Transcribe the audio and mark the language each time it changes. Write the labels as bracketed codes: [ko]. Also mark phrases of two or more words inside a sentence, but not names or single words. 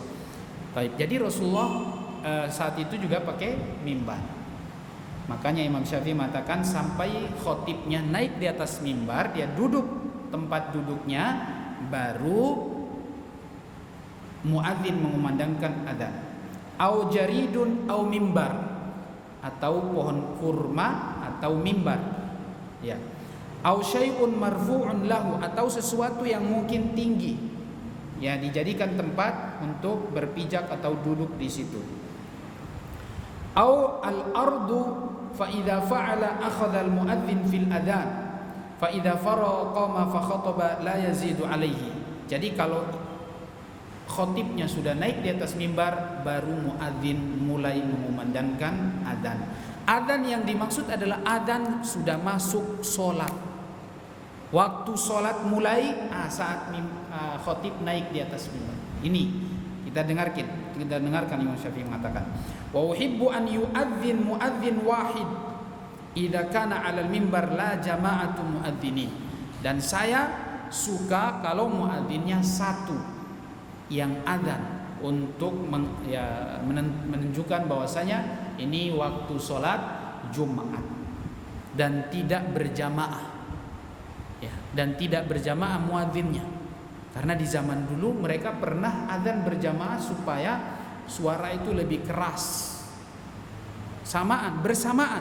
[id] Baik, jadi Rasulullah saat itu juga pakai mimbar. Makanya Imam Syafi'i mengatakan sampai khotibnya naik di atas mimbar, dia duduk tempat duduknya, baru muadzin mengumandangkan adzan. [ar] أو جريد أو منبر, [id] atau pohon kurma atau mimbar, ya. [ar] أو شيء مرفوع له, [id] atau sesuatu yang mungkin tinggi, ya, dijadikan tempat untuk berpijak atau duduk di situ. [ar] أو الأرض فإذا فعل أخذ المؤذن في الأذان فإذا فرغ قام فخطب لا يزيد عليه. [id] Jadi kalau khotibnya sudah naik di atas mimbar, baru muadzin mulai mengumandangkan adzan. Adzan yang dimaksud adalah adzan sudah masuk sholat. Waktu sholat mulai saat khotib naik di atas mimbar. Ini kita dengarkan Imam Syafi'i mengatakan, [ar] وأحب أن يؤذن مؤذن واحد إذا كان على المنبر لا جماعة مؤذنين. [id] Dan saya suka kalau muadzinnya satu yang adzan untuk menunjukkan bahwasanya ini waktu sholat Jumat dan tidak berjamaah, ya, dan tidak berjamaah muadzinnya, karena di zaman dulu mereka pernah adzan berjamaah supaya suara itu lebih keras, bersamaan.